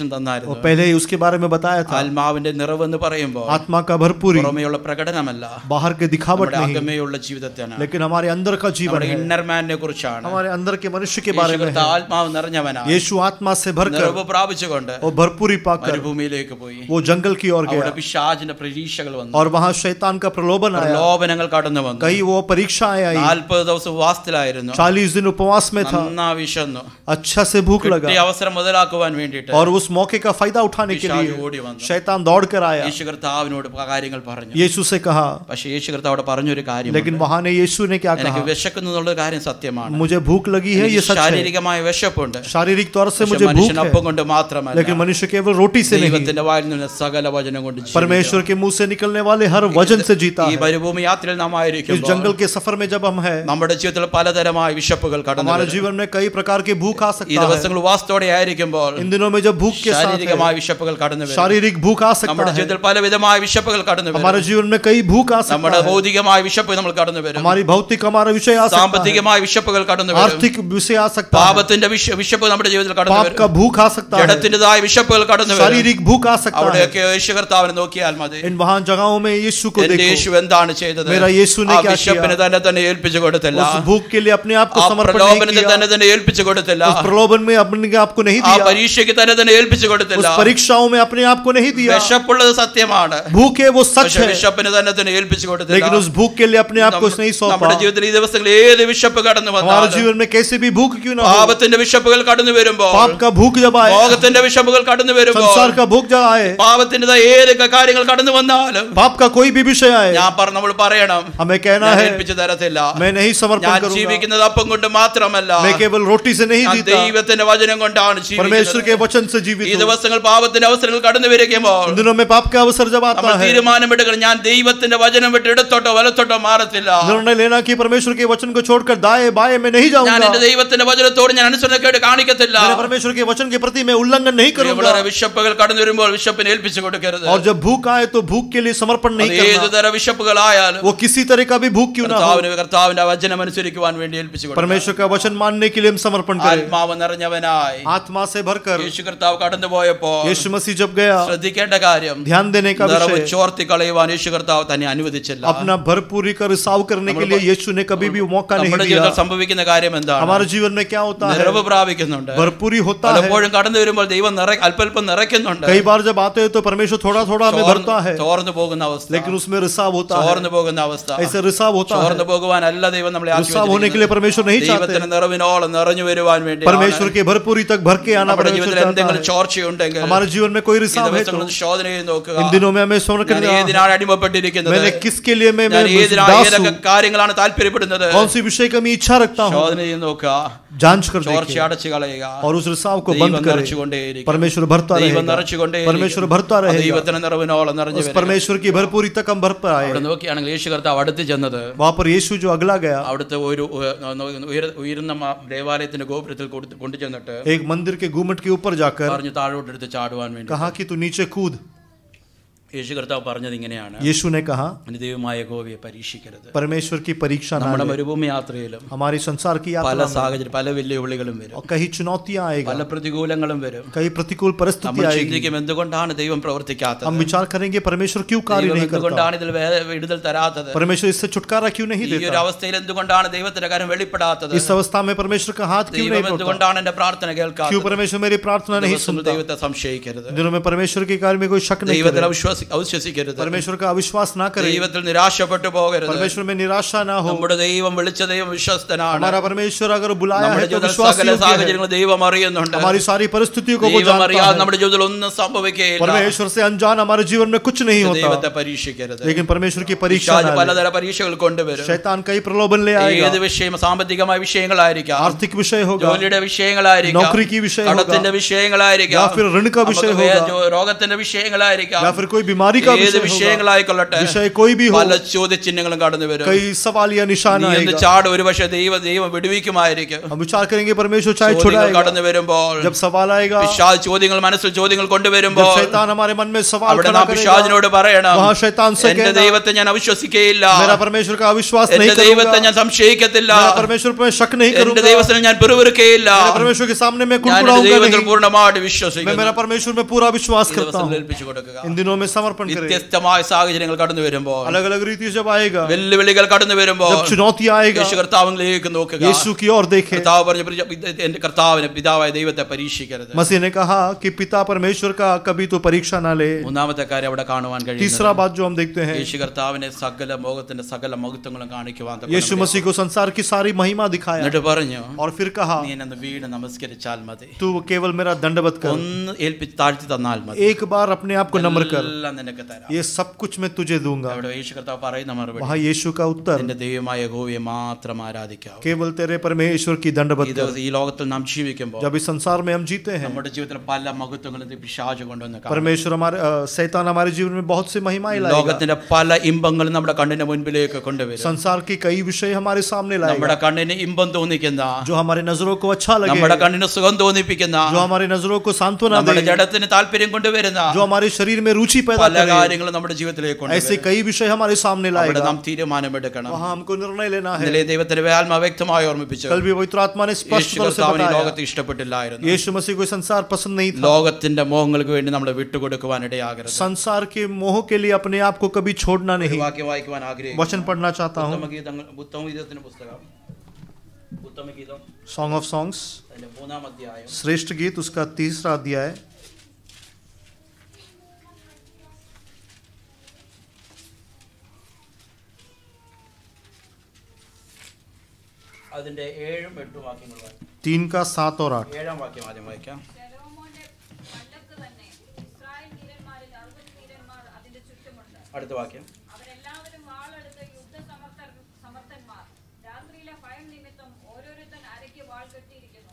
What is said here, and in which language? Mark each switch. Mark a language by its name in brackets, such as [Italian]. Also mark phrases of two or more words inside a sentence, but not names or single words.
[Hindi] और [Malayalam] തന്നായിരുന്നു. [Hindi] पहले ही उसके बारे में बताया था, [Malayalam] ആത്മാവിന്റെ നിറവ് എന്ന് പറയുമ്പോൾ [Hindi] आत्मा का भरपूरी [Malayalam] പുറമേയുള്ള പ്രകടനമല്ല, [Hindi] बाहर के दिखावट [Malayalam] നമ്മുടെ [Hindi] नहीं, [Malayalam] അകമേയുള്ള ജീവിതത്തെയാണ്, [Hindi] लेकिन हमारे अंदर का जीवन [Malayalam] നമ്മുടെ [Hindi] है, [English] inner man [Malayalam] കുറിച്ചാണ്. [Hindi] हमारे अंदर के मनुष्य के [Malayalam] യേശു [Hindi] बारे में है। [Malayalam] കർത്താവ് ആത്മാവ് നിറഞ്ഞവനാണ്, [Hindi] यीशु आत्मा से भरकर [Malayalam] നിറവ് പ്രാപിച്ചുകൊണ്ട് [Hindi] और भरपूरी पाकर [Malayalam] മരുഭൂമിയിലേക്ക് പോയി. [Hindi] वो जंगल की ओर [Malayalam] അവിടെ [Hindi] गया [Malayalam] പിശാചിന്റെ പരീക്ഷകൾ വന്നു, [Hindi] और वहां शैतान का प्रलोभन आया, [Malayalam] പ്രലോഭനങ്ങൾ കടന്നു വന്നു. [Hindi] कई वो परीक्षाएं आई। [Malayalam] 40 ദിവസം ഉപവാസത്തിലായിരുന്നു, [Hindi] 40 दिन उपवास में था, [Malayalam] നന്നാ വിശന്നു. [Hindi] अच्छा से भूख [Malayalam] കിട്ടിയ [Hindi] लगा [Malayalam] അവസരം മുതലാക്കുവാൻ വേണ്ടിയിട്ട് [Hindi] और उस मौके का फायदा उठाने के [Malayalam] പിശാച് [Hindi] लिए [Malayalam] ഓടി വന്നു. [Hindi] शैतान दौड़ कर आया, [Malayalam] യേശു കർത്താവിനോട് കാര്യങ്ങൾ പറഞ്ഞു. [Hindi] यीशु से कहा, [Malayalam] പക്ഷേ യേശു കർത്താവ് അവിടെ പറഞ്ഞൊരു കാര്യം, [Hindi] लेकिन वहां ने यीशु ने क्या [Malayalam] എനിക്ക് [Hindi] कहा, [Malayalam] വിശക്കുന്നു എന്നുള്ള കാര്യം സത്യമാണ്, [Hindi] मुझे भूख लगी है, ये [Malayalam] എനിക്ക് [Hindi] सच है, [Malayalam] ശാരീരികമായ വിശപ്പുണ്ട്, [Hindi] शारीरिक तौर से [Malayalam] പക്ഷേ [Hindi] मुझे भूख [Malayalam] മനുഷ്യൻ അപ്പം [Hindi] है, [Malayalam] കൊണ്ട് മാത്രമല്ല, [Hindi] लेकिन मनुष्य केवल रोटी से नहीं, [Malayalam] ദൈവത്തിന്റെ വായിൽ നിന്ന് സകല വചനം കൊണ്ട് ജീവിക്കുക. [Hindi] परमेश्वर के मुंह से निकलने वाले हर वचन से जीता [Malayalam] ഈ [Hindi] है। [Malayalam] മരുഭൂമി യാത്രയിൽ നാം [Hindi] इस [Malayalam] ആയിരിക്കുമ്പോൾ [Hindi] जंगल के सफर में जब हम हैं, [Malayalam] നമ്മുടെ ജീവിതത്തിൽ പലതരമായ വിശപ്പുകൾ കടന്നു [Hindi] हमारे [Malayalam] വരും. [Hindi] जीवन में कई प्रकार के भूख आ [Malayalam] ഈ [Hindi] सकता है। [Malayalam] ദിവസങ്ങൾ വാസ്തോടെ ആയിരിക്കുമ്പോൾ [Hindi] इन दिनों में जब भूख के साथ [Malayalam] ശാരീരികമായ [Hindi] है, [Malayalam] വിശപ്പുകൾ കടന്നു വരും. [Hindi] शारीरिक भूख आ सकता [Malayalam] നമ്മുടെ [Hindi] है, [Malayalam] ജീവിതത്തിൽ പലവിധമായ വിശപ്പുകൾ കടന്നു വരും. [Hindi] हमारे जीवन में कई भूख आ [Malayalam] നമ്മുടെ [Hindi] सकता है, [Malayalam] ഭൗതികമായ വിശപ്പ് നമ്മൾ കടന്നു വരും, [Hindi] हमारी भौतिक हमारा विषय आ सकता है, [Malayalam] സാമ്പത്തികമായ വിശപ്പുകൾ കടന്നു വരും, [Hindi] आर्थिक विषय आ सकता है, [Malayalam] പാപത്തിന്റെ വിശപ്പ് നമ്മുടെ ജീവിതത്തിൽ കടന്നു [Hindi] पाप का [Malayalam] വരും, [Hindi] भूख आ सकता है, [Malayalam] ജഡത്തിൻ്റെതായ വിശപ്പുകൾ കടന്നു വരും. [Hindi] शारीरिक भूख आ सकता है। [Malayalam] അവിടെയൊക്കെ യേശു കർത്താവിനെ നോക്കിയാൽ മതി. [Hindi] इन वहां जगहों में यीशु को [Malayalam] എന്റെ [Hindi] देखो, [Malayalam] യേശു എന്താണ് ചെയ്തത്? [Hindi] मेरा यीशु ने [Malayalam] ആ [Hindi] क्या [Malayalam] വിശപ്പിന് [Hindi] किया, [Malayalam] തന്നെ ഏൽപ്പിച്ചു കൊടുത്തില്ല, [Hindi] उस भूख के लिए अपने आप को [Malayalam] ആ [Hindi] समर्पण नहीं [Malayalam] പ്രലോഭനത്തിൽ [Hindi] किया, [Malayalam] തന്നെ ഏൽപ്പിച്ചു കൊടുത്തില്ല, [Hindi] उस प्रलोभन में अपने आप को नहीं [Malayalam] ആ [Hindi] दिया, [Malayalam] പരീക്ഷയ്ക്ക് തന്നെ ഏൽപ്പിച്ചു കൊടുത്തില്ല. [Hindi] उस परीक्षाओं में अपने आप को नहीं दिया। [Malayalam] വിശപ്പുള്ളത് സത്യമാണ്, [Hindi] भूख है वो सच [Malayalam] പക്ഷേ [Hindi] है, [Malayalam] വിശപ്പിന് തന്നെ ഏൽപ്പിച്ചു കൊടുത്തില്ല. [Hindi] लेकिन उस भूख के लिए अपने आप को नहीं सौंपा। [Malayalam] നമ്മുടെ ജീവിതത്തിൽ ഈ ദിവസങ്ങളിൽ ഏത് വിശപ്പ് കടന്നു [Hindi] हमारे [Malayalam] വന്നാലും, [Hindi] जीवन में कैसे भी भूख क्यों ना हो, [Malayalam] പാപത്തിന്റെ വിശപ്പുകൾ കടന്നു വരുമ്പോൾ, [Hindi] पाप का भूख जब आए, [Malayalam] ലോകത്തിന്റെ വിശപ്പുകൾ കടന്നു വരുമ്പോൾ, [Hindi] संसार का भूख जब आए, [Malayalam] പാപത്തിൻ്റെതായ ഏതൊക്കെ കാര്യങ്ങൾ കടന്നു വന്നാലും, [Hindi] पाप का कोई भी विषय आए, [Malayalam] നമ്മൾ പറയണം, [Hindi] हमें कहना [Malayalam] ഞാൻ [Hindi] है, [Malayalam] ഏൽപ്പിച്ചു തരത്തില്ല, [Hindi] मैं नहीं समर्पण [Malayalam] ഞാൻ [Hindi] करूंगा, [Malayalam] ജീവിക്കുന്നത് അപ്പം കൊണ്ട് മാത്രമല്ല, [Hindi] मैं केवल रोटी से नहीं [Malayalam] ഞാൻ [Hindi] जीता, [Malayalam] ദൈവത്തിന്റെ വചനം കൊണ്ടാണ് [Hindi] परमेश्वर के [Malayalam] ജീവിക്കുന്നത്. [Hindi] वचन से [Malayalam] ഈ [Hindi] जीवित हूं। [Malayalam] ദിവസങ്ങൾ പാപത്തിന്റെ അവസരങ്ങൾ കടന്നു വരികയുമ്പോൾ [Hindi] इन दिनों में पाप का अवसर जब आता [Malayalam] നമ്മൾ [Hindi] है, [Malayalam] തീരുമാനമെടുക്കണം, ഞാൻ ദൈവത്തിന്റെ വചനം വിട്ട് ഇടത്തോട്ടോ വലത്തോട്ടോ മാറത്തില്ല, [Hindi] निर्णय लेना कि परमेश्वर के वचन को छोड़कर दाएं बाएं में नहीं [Malayalam] ഞാൻ [Hindi] जाऊंगा, [Malayalam] എന്റെ ദൈവത്തിന്റെ വചനത്തോട് ഞാൻ അനുസരണക്കേട് കാണിക്കത്തില്ല. [Hindi] मैंने परमेश्वर के वचन के प्रति मैं उल्लंघन नहीं करूंगा, [Malayalam] വളരെ വിശപ്പുകൾ കടന്നു വരുമ്പോൾ വിശപ്പിനെ ഏൽപ്പിച്ചു കൊടുക്കരുത്. [Hindi] और जब भूख आए तो भूख के लिए समर्पण नहीं [Malayalam] അത് ഏത് [Hindi] करना, [Malayalam] തരം വിശപ്പുകളായാലും [Hindi] वो किसी तरह का भी भूख क्यों ना हो, [Malayalam] കർത്താവിന്റെ വചനം അനുസരിക്കുവാൻ വേണ്ടി ഏൽപ്പിച്ചു കൊടുക്കണം. [Hindi] परमेश्वर का वचन मानने के लिए हम समर्पण करें। [Malayalam] ആത്മാവ് നിറഞ്ഞവനായി [Hindi] आत्मा से भरकर [Malayalam] യേശു കർത്താവ് കടന്നു പോയപ്പോ [Hindi] यीशु मसीह जब गया, [Malayalam] ശ്രദ്ധിക്കേണ്ട കാര്യം, [Hindi] ध्यान देने देने का [Malayalam] നിറവ് [Hindi] विषय, [Malayalam] ചോർത്തി കളയുവാൻ യേശു കർത്താവ് തന്നെ അനുവദിച്ചില്ല. [Hindi] अपना भरपूरी का रिसाव करने के लिए यीशु ने कभी भी मौका नहीं [Malayalam] നമ്മുടെ [Hindi] दिया। [Malayalam] ജീവിതത്തിൽ സംഭവിക്കുന്ന കാര്യം എന്താണ്? [Hindi] हमारे जीवन में क्या होता है? [Malayalam] നിറവ് പ്രാപിക്കുന്നുണ്ട്, [Hindi] भरपूरी होता है। [Malayalam] പലപ്പോഴും കടന്നു വരുമ്പോൾ ദൈവം അല്പം നിറയ്ക്കുന്നുണ്ട്, [Hindi] कई बार जब आते हैं तो परमेश्वर थोड़ा थोड़ा हमें भरता है, [Malayalam] ചോർന്നു പോകുന്ന അവസ്ഥ, [Hindi] लेकिन उसमें रिसाव होता है। [Malayalam] ചോർന്നു പോകുന്ന അവസ്ഥ, [Hindi] ऐसे रिसाव होता है। [Malayalam] ചോർന്നു പോകുവാനല്ല ദൈവം നമ്മളെ [Hindi] रिसाव होने के लिए परमेश्वर नहीं चाहते। [Malayalam] ദൈവത്തിന്റെ നിറവിനോളം നിറഞ്ഞു വരുവാൻ വേണ്ടി [Hindi] परमेश्वर के भरपूरी तक भर के आना [Malayalam] നമ്മുടെ [Hindi] परमेश्वर [Malayalam] ജീവിതത്തിൽ [Hindi] चाहता [Malayalam] എന്തെങ്കിലും [Hindi] है। [Malayalam] ചോർച്ചയുണ്ടെങ്കിൽ [Hindi] हमारे जीवन में कोई [Malayalam] ഈ [Hindi] रिसाव है तो [Malayalam] ദിവസങ്ങളിൽ ശോധന ചെയ്ത് നോക്കുക. [Hindi] इन दिनों में हमें स्मरण [Malayalam] ഞാൻ [Hindi] करना, [Malayalam] ഏതിനാണ് അടിമപ്പെട്ടിരിക്കുന്നത്? [Hindi] मैंने किसके लिए मैं [Malayalam] ഞാൻ [Hindi] दास [Malayalam] ഏതൊക്കെ [Hindi] हूँ, [Malayalam] കാര്യങ്ങളാണ് താല്പര്യപ്പെടുന്നത്? [Hindi] कौन सी विषय का मैं इच्छा रखता हूँ, [Malayalam] ശോധന ചെയ്ത് നോക്കുക, [Hindi] जांच कर [Malayalam] ചോർച്ച [Hindi] देखिए [Malayalam] അടച്ചു കളയുക. [Hindi] और उस रिसाव को [Malayalam] ദൈവം [Hindi] बंद करें। [Malayalam] നിറച്ചുകൊണ്ടേയിരിക്കും. [Hindi] परमेश्वर भरता [Malayalam] ദൈവം [Hindi] रहेगा, [Malayalam] നിറച്ചുകൊണ്ടേയിരിക്കും. [Hindi] परमेश्वर भरता रहेगा। [Malayalam] ദൈവത്തിന്റെ നിറവിനോളം നിറഞ്ഞു [Hindi] उस [Malayalam] വരിക. [Hindi] परमेश्वर की भरपूरी तक हम भर पाए। [Malayalam] അവിടെ നോക്കിയാണെങ്കിൽ യേശു കർത്താവ് അടുത്ത് ചെന്നത് [Hindi] वहां पर यीशु जो अगला गया, [Malayalam] അവിടുത്തെ ഒരു ഉയർന്ന ദേവാലയത്തിന്റെ ഗോപുരത്തിൽ കൊണ്ടുചെന്നിട്ട് [Hindi] एक मंदिर के गुम्मट के ऊपर जाकर [Malayalam] പറഞ്ഞു താഴോട്ടെടുത്ത് ചാടുവാൻ വേണ്ടി. [Hindi] कहा कि तू नीचे कूद। [Malayalam] യേശു കർത്താവ് പറഞ്ഞത് ഇങ്ങനെയാണ്, [Hindi] यीशु ने कहा [Malayalam] നിന്റെ ദൈവമായ യഹോവയെ പരീക്ഷിക്കരുത്. [Hindi] परमेश्वर की परीक्षा ना [Malayalam] നമ്മുടെ [Hindi] ले। [Malayalam] മരുഭൂമി യാത്രയിലും [Hindi] हमारी संसार की [Malayalam] പല [Hindi] यात्रा में [Malayalam] സാഹചര്യം, പല വെല്ലുവിളികളും വരും, [Hindi] और कई चुनौतियां आएगा, [Malayalam] പല പ്രതികൂലങ്ങളും വരും. [Hindi] कई प्रतिकूल परिस्थिति [Malayalam] നമ്മൾ [Hindi] आएगी। [Malayalam] ചിന്തിക്കും എന്തുകൊണ്ടാണ് ദൈവം പ്രവർത്തിക്കാത്തത്, [Hindi] हम विचार करेंगे परमेश्वर क्यों कार्य [Malayalam] ദൈവം [Hindi] नहीं करता, [Malayalam] എന്തുകൊണ്ടാണ് ഇതിൽ വിടുതൽ തരാത്തത്, [Hindi] परमेश्वर इससे छुटकारा क्यों नहीं [Malayalam] ഈ ഒരു [Hindi] देता, [Malayalam] അവസ്ഥയിൽ എന്തുകൊണ്ടാണ് ദൈവത്തിന്റെ കാര്യം വെളിപ്പെടാത്തത്, [Hindi] इस अवस्था में परमेश्वर का हाथ क्यों [Malayalam] ദൈവം [Hindi] नहीं पड़ता, [Malayalam] എന്തുകൊണ്ടാണ് എന്റെ പ്രാർത്ഥന [Hindi] क्यों [Malayalam] കേൾക്കാത്തത്? [Hindi] परमेश्वर मेरी प्रार्थना नहीं [Malayalam] ദിവസവും [Hindi] सुनता। [Malayalam] ദൈവത്തെ സംശയിക്കരുത്, [Hindi] दिनों में परमेश्वर के कार्य में कोई शक नहीं [Malayalam] ദൈവത്തിൽ [Hindi] करे, [Malayalam] അവിശ്വസിക്കരുത്, [Hindi] परमेश्वर का अविश्वास ना करे, [Malayalam] ദൈവത്തിൽ നിരാശപ്പെട്ടു പോകരുത്. [Hindi] परमेश्वर में निराशा ना हो। [Malayalam] നമ്മുടെ ദൈവം വിളിച്ച ദൈവം വിശ്വസ്തനാണ്. [Hindi] हमारा परमेश्वर अगर बुलाया [Malayalam] നമ്മുടെ [Hindi] है तो [Malayalam] ജീവിതത്തിൽ [Hindi] विश्वास [Malayalam] സകല [Hindi] योग्य है। [Malayalam] സാഹചര്യങ്ങളും ദൈവം അറിയുന്നുണ്ട്. [Hindi] हमारी सारी परिस्थितियों को वो [Malayalam] ദൈവം [Hindi] जानता [Malayalam] അറിയാതെ [Hindi] है। [Malayalam] നമ്മുടെ ജീവിതത്തിൽ ഒന്നും സംഭവിക്കുകയില്ല. [Hindi] परमेश्वर से अनजान हमारे जीवन में कुछ नहीं होता, [Malayalam] ദൈവത്തെ പരീക്ഷിക്കരുത്. [Hindi] लेकिन परमेश्वर की परीक्षा [Malayalam] പിശാച് [Hindi] ना ले। [Malayalam] പലതരം പരീക്ഷകൾ കൊണ്ടുവരും. [Hindi] शैतान कई प्रलोभन ले आएगा, [Malayalam] ഏത് വിഷയം, സാമ്പത്തികമായ വിഷയങ്ങളായിരിക്കാം, [Hindi] आर्थिक विषय होगा, [Malayalam] ജോലിയുടെ വിഷയങ്ങളായിരിക്കാം, [Hindi] नौकरी की विषय होगा, [Malayalam] കടത്തിന്റെ വിഷയങ്ങളായിരിക്കാം, [Hindi] या फिर ऋण का विषय [Malayalam] നമുക്ക് [Hindi] होगा, [Malayalam] രോഗത്തിന്റെ വിഷയങ്ങളായിരിക്കാം, [Hindi] या फिर कोई बीमारी का [Malayalam] ഏത് [Hindi] विषय होगा, [Malayalam] വിഷയങ്ങളായിക്കൊള്ളട്ടെ, [Hindi] विषय कोई भी हो, [Malayalam] പല ചോദ്യചിഹ്നങ്ങളും കടന്നു വരും. [Hindi] कई सवाल या निशान [Malayalam] നീ എന്ത് [Hindi] आएगा। [Malayalam] ചാട്, ഒരു പക്ഷേ ദൈവം വിടുവിക്കുമായിരിക്കും. [Hindi] हम विचार करेंगे परमेश्वर चाहे [Malayalam] ചോദ്യങ്ങൾ [Hindi] छुड़ाएगा, [Malayalam] കടന്നു വരുമ്പോൾ, [Hindi] जब सवाल आएगा, [Malayalam] പിശാച് ചോദ്യങ്ങൾ മനസ്സിൽ ചോദ്യങ്ങൾ [Hindi] जब [Malayalam] കൊണ്ടുവരുമ്പോൾ, [Hindi] शैतान हमारे मन में सवाल [Malayalam] അവിടെ [Hindi] खड़ा [Malayalam] നാം പിശാചിനോട് [Hindi] करेगा, [Malayalam] പറയണം, [Hindi] वहाँ शैतान से [Malayalam] എന്റെ [Hindi] कहना, [Malayalam] ദൈവത്തെ ഞാൻ അവിശ്വസിക്കുകയില്ല, [Hindi] मेरा परमेश्वर का अविश्वास [Malayalam] എന്റെ [Hindi] नहीं [Malayalam] ദൈവത്തെ [Hindi] करूंगा, [Malayalam] ഞാൻ സംശയിക്കത്തില്ല, [Hindi] मेरा परमेश्वर पर शक नहीं [Malayalam] എന്റെ [Hindi] करूंगा, [Malayalam] ദൈവത്തിന് ഞാൻ പിറുപിറുക്കുകയില്ല, [Hindi] मेरे परमेश्वर के सामने मैं [Malayalam] ഞാൻ എന്റെ [Hindi] कुड़कुड़ाऊंगा [Malayalam] ദൈവത്തിൽ [Hindi] नहीं, [Malayalam] പൂർണ്ണമായിട്ട് [Hindi] मैं [Malayalam] വിശ്വസിക്കുന്നു. [Hindi] मेरा परमेश्वर में पूरा विश्वास [Malayalam] ഈ [Hindi] करता [Malayalam] ദിവസം [Hindi] हूँ। [Malayalam] ഏൽപ്പിച്ചു കൊടുക്കുക. [Hindi] इन दिनों में समर्पण करें। [Malayalam] വ്യത്യസ്തമായ സാഹചര്യങ്ങൾ കടന്നു വരുമ്പോൾ, [Hindi] अलग अलग रीति से जब आएगा, [Malayalam] വെല്ലുവിളികൾ കടന്നു വരുമ്പോൾ, [Hindi] जब चुनौती आएगा, [Malayalam] യേശു കർത്താവിലേക്ക് നോക്കുക. [Hindi] यीशु की ओर देखें। [Malayalam] കർത്താവ് പറഞ്ഞു, എന്റെ കർത്താവിനെ പിതാവായ ദൈവത്തെ പരീക്ഷിക്കരുത്. [Hindi] मसीह ने कहा कि पिता परमेश्वर का कभी तो परीक्षा ना ले। [Malayalam] മൂന്നാമത്തെ കാര്യം അവിടെ കാണുവാൻ കഴിയും. [Hindi] तीसरा बात जो हम देखते हैं, [Malayalam] യേശു കർത്താവിനെ സകല ലോകത്തിന്റെ സകല മഹത്വങ്ങളും കാണിക്കുവാൻ [Hindi] यीशु मसीह को संसार की सारी महिमा दिखाया [Malayalam] എന്നിട്ട് പറഞ്ഞു, [Hindi] और फिर कहा [Malayalam] നീ എന്നെ വീട് നമസ്കരിച്ചാൽ മതി, [Hindi] तू केवल मेरा दंडवत कर, [Malayalam] ഒന്ന് ഏൽപ്പിച്ച് താഴ്ത്തി തന്നാൽ മതി, [Hindi] एक बार अपने आप को नम्र कर, [Malayalam] എല്ലാം നിനക്ക് തരാം. [Hindi] ये सब कुछ मैं तुझे दूंगा। [Malayalam] അവിടെ യേശു കർത്താവ് പറയുന്ന മറുപടി, [Hindi] वहाँ यीशु का उत्तर, [Malayalam] നിന്റെ ദൈവമായ യഹോവയെ മാത്രം ആരാധിക്കാവൂ. [Hindi] केवल तेरे परमेश्वर की दंडवत [Malayalam] ഈ [Hindi] कर। [Malayalam] ദിവസം ഈ ലോകത്തിൽ നാം ജീവിക്കുമ്പോൾ [Hindi] जब इस संसार में हम जीते हैं, [Malayalam] നമ്മുടെ ജീവിതത്തിൽ പല മഹത്വങ്ങളും പിശാച് കൊണ്ടുവന്ന് കാണും. [Hindi] परमेश्वर हमारे शैतान हमारे जीवन में बहुत सी महिमाएं लाएगा। [Malayalam] ലോകത്തിന്റെ പല ഇമ്പങ്ങളും നമ്മുടെ കണ്ണിന് മുൻപിലേക്ക് കൊണ്ടുവരും. [Hindi] संसार के कई विषय हमारे सामने [Malayalam] നമ്മുടെ [Hindi] लाएगा, [Malayalam] കണ്ണിന് ഇമ്പം തോന്നിക്കുന്ന, [Hindi] जो हमारे नजरों को अच्छा लगे, [Malayalam] നമ്മുടെ കണ്ണിന് സുഖം തോന്നിപ്പിക്കുന്ന, [Hindi] जो हमारे नजरों को सांत्वना [Malayalam] നമ്മുടെ [Hindi] दे, [Malayalam] ജഡത്തിന് താല്പര്യം കൊണ്ടുവരുന്ന [Hindi] जो हमारे शरीर में रुचि पैदा [Malayalam] പല [Hindi] करे, [Malayalam] കാര്യങ്ങളും നമ്മുടെ ജീവിതത്തിലേക്ക് [Hindi] ऐसे [Malayalam] കൊണ്ടുവരും. [Hindi] कई विषय हमारे सामने [Malayalam] അവിടെ [Hindi] लाएगा। [Malayalam] നാം തീരുമാനമെടുക്കണം. [Hindi] वहाँ हमको निर्णय लेना है। [Malayalam] ഇന്നലെ ദൈവത്തിന്റെ ആത്മാ വ്യക്തമായി ഓർമ്മിപ്പിച്ചു, [Hindi] कल भी पवित्र आत्मा ने स्पष्ट [Malayalam] യേശു [Hindi] तौर से [Malayalam] കർത്താവിന് ഈ [Hindi] बताया, [Malayalam] ലോകത്തെ ഇഷ്ടപ്പെട്ടില്ലായിരുന്നു. [Hindi] यीशु मसीह को संसार पसंद नहीं था। [Malayalam] ലോകത്തിന്റെ മോഹങ്ങൾക്ക് വേണ്ടി നമ്മൾ വിട്ടുകൊടുക്കുവാൻ ഇടയാകരുത്. [Hindi] संसार के मोह के लिए अपने आप को कभी छोड़ना [Malayalam] ഒരു [Hindi] नहीं। [Malayalam] വാക്യം വായിക്കുവാൻ ആഗ്രഹിക്കുന്നു. [Hindi] वचन पढ़ना चाहता हूँ, [Malayalam] ഉത്തമഗീതത്തിന്റെ പുസ്തകം, ഉത്തമഗീതം [Hindi] सॉन्ग ऑफ सॉन्ग्स, [Malayalam] അതിന്റെ 3-ാം അധ്യായം, [Hindi] श्रेष्ठ गीत, उसका 3रा अध्याय, [Malayalam] അതിന്റെ 7-8 വാക്യങ്ങൾ വായിക്കാം. [Hindi] 3 का 7 और 8। [Malayalam] 7-ാം വാക്യം ആദ്യം വായിക്കാം. ശലോമോന്റെ പല്ലക്ക് തന്നെ ഇസ്രായേൽ വീരന്മാരിൽ 60 വീരന്മാർ അതിന്റെ ചുറ്റുമുണ്ട്. അടുത്ത വാക്യം. അവരെല്ലാവരും വാളെടുത്ത് സമർത്ഥന്മാർ. രാത്രിയിലെ ഭയം നിമിത്തം ഓരോരുത്തൻ അരയ്ക്ക് വാൾ കെട്ടിയിരിക്കുന്നു.